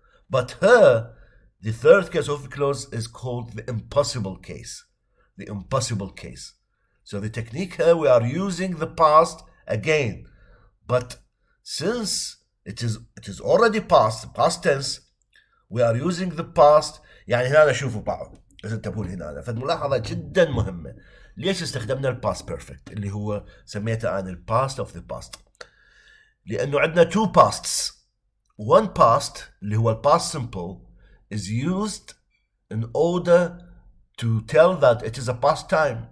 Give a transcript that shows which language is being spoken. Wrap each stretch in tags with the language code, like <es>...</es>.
<en>But here, the third case of if clause is called the impossible case. So the technique here, we are using the past again. But since it is already past tense, we are using the past.</en> <ar>يعني هنا شوفوا بعض بس انتبهوا هنا، فالملاحظة جدا مهمة. ليش استخدمنا الباست بيرفكت اللي هو سميته أنا الباست اوف ذا باست؟ لأنه عندنا</ar> <en>two pasts. One past</en> <ar>اللي هو الباست</ar> <en>simple is used in order to tell that it is a past time.</en>